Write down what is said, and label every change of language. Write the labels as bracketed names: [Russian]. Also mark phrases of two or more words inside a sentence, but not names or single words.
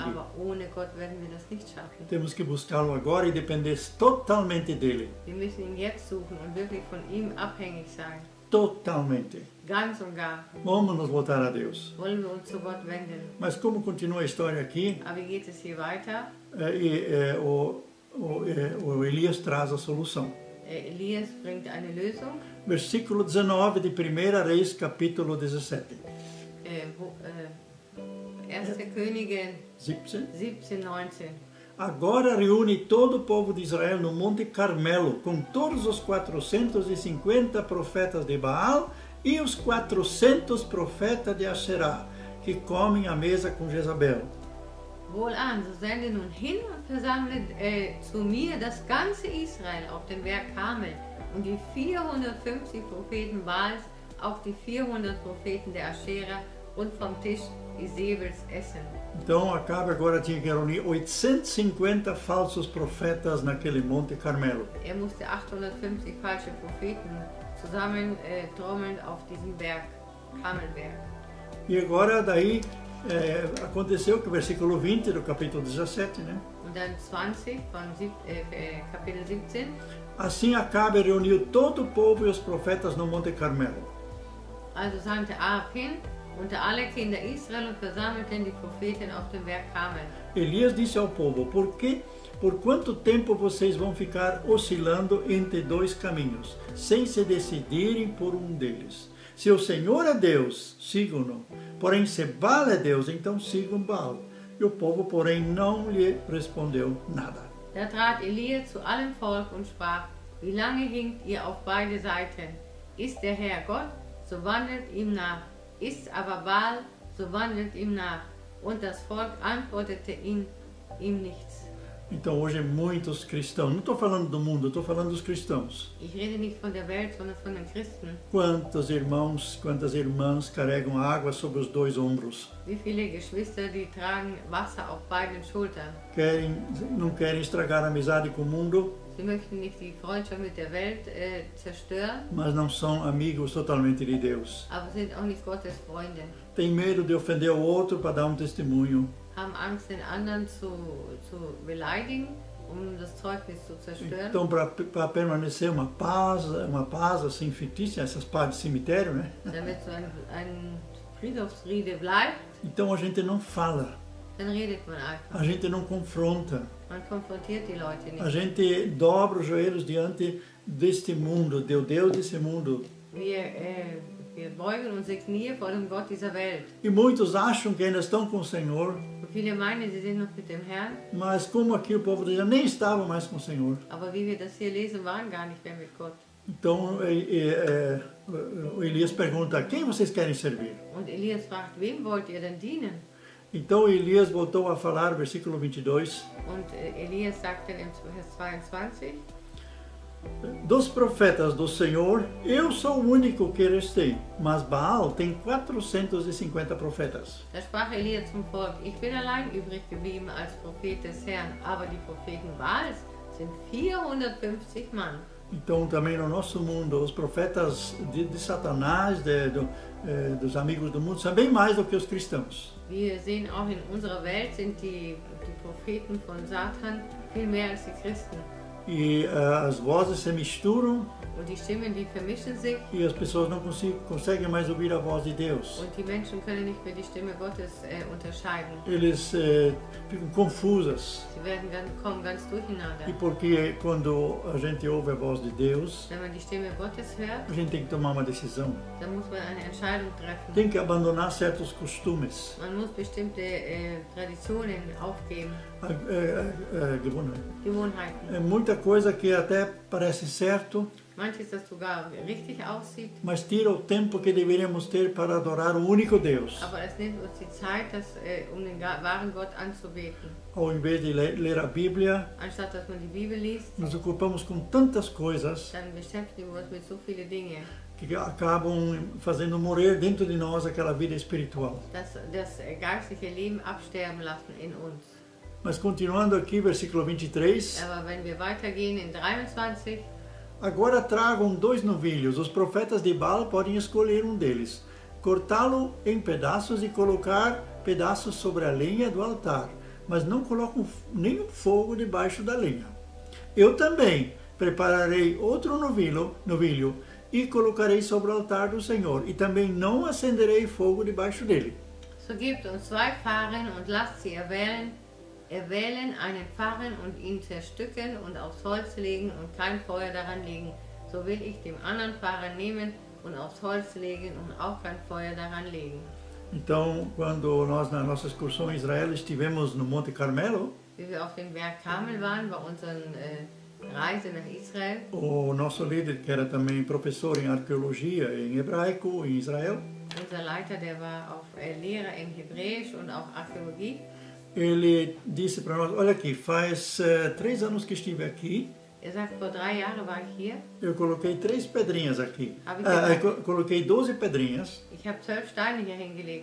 [German] Aber ohne Gott werden wir das nicht schaffen. [Portuguese] Temos que buscá-lo agora e depender totalmente dele. [German] Wir müssen ihn jetzt suchen und wirklich von ihm abhängig sein. [Portuguese] Totalmente. [German] Ganz und gar. [Portuguese] Vamos nos voltar a Deus. [German] Wollen wir uns zu Gott wenden. [Portuguese] Mas como continua a história aqui, [German] Aber wie geht es hier weiter? [Portuguese] o Elias traz a solução. [German] Elias bringt eine Lösung. [Portuguese] Versículo 19 de 1 Reis, capítulo 17. [German] 1. Könige 17. 17, 19. [Portuguese] Agora reúne todo o povo de Israel no Monte Carmelo, com todos os 450 profetas de Baal e os 400 profetas de Asherá, que comem à mesa com Jezabel. [German] Wohlan, so sende nun hin und versammle zu mir das ganze Israel auf den Berg Karmel und die 450 Propheten Baals, auch die 400 Propheten der Aschera und vom Tisch Isebels essen. [Portuguese] Então Acabe agora tinha que reunir 850 falsos profetas naquele Monte Carmelo. [German] Musste 850 falsche Propheten zusammen trommeln auf diesem Berg, Karmelberg. [Portuguese] E agora daí aconteceu que o versículo 20 do capítulo 17, né? [German] Und dann 20 von Kapitel 17. [Portuguese] Assim Acabe reuniu todo o povo e os profetas no Monte Carmelo. [German] Also sandte Ahab hin unter alle Kinder Israel und versammelten die Propheten auf dem Berg Karmel. [Portuguese] Elias disse ao povo: por quanto tempo vocês vão ficar oscilando entre dois caminhos, sem se decidirem por um deles? Se o Senhor é Deus, sigam-no. Porém, se Baal é Deus, então sigam Baal. E o povo, porém, não lhe respondeu nada. [German] Da trat Elia zu allem Volk und sprach: Wie lange hinkt ihr auf beide Seiten? Ist der Herr Gott, so wandelt ihm nach. Ist aber Baal, so wandelt ihm nach. Und das Volk antwortete ihm nichts. [Portuguese] Então hoje muitos cristãos, não estou falando do mundo, estou falando dos cristãos. [German] Ich rede nicht von der Welt, sondern von den Christen. [Portuguese] Quantos irmãos, quantas irmãs carregam água sobre os dois ombros? [German] Wie viele Geschwister, die tragen Wasser auf beiden Schultern. [Portuguese] Não querem estragar a amizade com o mundo. [German] Sie möchten nicht die Freundschaft mit der Welt zerstören. [Portuguese] Mas não são amigos totalmente de Deus. [German] Aber sind auch nicht Gottes Freunde. [Portuguese] Tem medo de ofender o outro para dar testemunho. [German] Haben Angst, den anderen zu beleidigen, das Zeugnis zu zerstören. [Portuguese] Então, para permanecer uma paz assim fictícia, essas paz de cemitério, né? [German] Damit so ein Friedhofsfriede bleibt. [Portuguese] Então a gente não fala. [German] Dann redet man einfach. [Portuguese] A gente não confronta. [German] Man konfrontiert die Leute nicht. [Portuguese] A gente dobra os joelhos diante deste mundo, do Deus desse mundo. [German] Wir beugen unsere Knie vor dem Gott dieser Welt. [Portuguese] E muitos acham que ainda estão com o Senhor. [German] Und viele meinen, sie sind noch mit dem Herrn. [Portuguese] Mas como aqui o povo já nem estava mais com o Senhor. [German] Aber wie wir das hier lesen, waren gar nicht mehr mit Gott. [Portuguese] Então o Elias pergunta: quem vocês querem servir? [German] Und Elias fragt: Wem wollt ihr denn dienen? [Portuguese] Então Elias voltou a falar, versículo 22. [German] Und Elias sagte im Vers 22: [Portuguese] Dos profetas do Senhor, eu sou o único que restei, mas Baal tem 450 profetas. [German] Da sprach Elias zum Volk: Ich bin allein übrig geblieben als Prophet des Herrn, aber die Propheten Baals sind 450 Mann. [Portuguese] Então também no nosso mundo, os profetas de Satanás, dos amigos do mundo, são bem mais do que os cristãos. [German] Wir sehen auch in unserer Welt sind die Propheten von Satan viel mehr als die Christen. [Portuguese] E as vozes se misturam. [German] Und die Stimmen, die vermischen sich. [Portuguese] E as pessoas não conseguem mais ouvir a voz de Deus. [German] Und die Menschen können nicht mehr die Stimme Gottes unterscheiden. [Portuguese] Eles ficam confusas. [German] Sie kommen ganz durcheinander. [Portuguese] E porque quando a gente ouve a voz de Deus, [German] wenn man die Stimme Gottes hört, [Portuguese] a gente tem que tomar uma decisão. [German] Dann muss man eine Entscheidung treffen. [Portuguese] Tem que abandonar certos costumes. [German] Man muss bestimmte Traditionen aufgeben. [Portuguese] É muita coisa que até parece certo. [German] Manches, das sogar richtig aussieht. [Portuguese] Mas tira o tempo que deveríamos ter para adorar o único Deus. [German] Aber es nimmt uns die Zeit, den wahren Gott anzubeten. [Portuguese] Ao invés de ler a Bíblia, [German] anstatt dass man die Bibel liest, [Portuguese] nos ocupamos com tantas coisas. [German] Dann beschäftigen wir uns mit so viele Dinge. [Portuguese] Que acabam fazendo morrer dentro de nós aquela vida espiritual. [German] Das geistliche Leben absterben lassen in uns. [Portuguese] Mas continuando aqui, versículo 23. [German] Aber wenn wir weitergehen in 23. [Portuguese] Agora tragam 2 novilhos. Os profetas de Baal podem escolher um deles, cortá-lo em pedaços e colocar pedaços sobre a lenha do altar, mas não colocam nenhum fogo debaixo da lenha. Eu também prepararei outro novilho e colocarei sobre o altar do Senhor, e também não acenderei fogo debaixo dele. [German] So gebt uns 2 Pfannen und lasst sie erwählen einen Pfannen und ihn zerstücken und aufs Holz legen und kein Feuer daran legen. So will ich dem anderen Pfannen nehmen und aufs Holz legen und auch kein Feuer daran legen. [Portuguese] Então, quando nós na nossa excursão em Israel estivemos no Monte Carmelo, [German] wie wir auf dem Berg Karmel waren, bei unseren Reise nach Israel, [Portuguese] o nosso líder, que era também professor em arqueologia em hebraico em Israel, [German] unser Leiter, der war auch Lehrer in Hebräisch und auch Archäologie. [Portuguese] ele disse para nós, olha aqui, faz 3 anos que estive aqui, [German] sagt, vor 3 Jahren war ich hier. [Portuguese] eu coloquei 3 pedrinhas aqui. Ah, Coloquei 12 pedrinhas. [German] Ich habe 12 Steine hier hingelegt.